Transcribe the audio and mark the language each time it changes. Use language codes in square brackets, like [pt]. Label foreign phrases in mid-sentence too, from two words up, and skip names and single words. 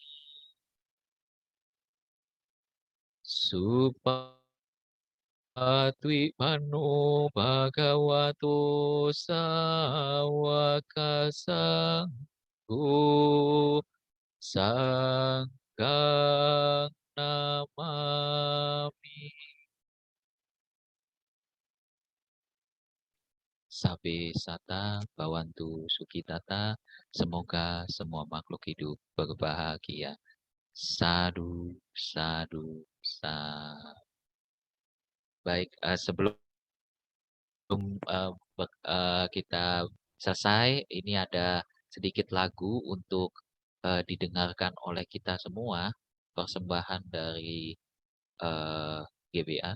[pi] supatwi pano bhagavato sawaka sangho sangghang namami. Sabe sata bawantu sukitata, [id] semoga semua makhluk hidup berbahagia. [pi] Sadu, sadu, sadu. [id] Baik, sebelum kita selesai, ini ada sedikit lagu untuk didengarkan oleh kita semua, persembahan dari GBA.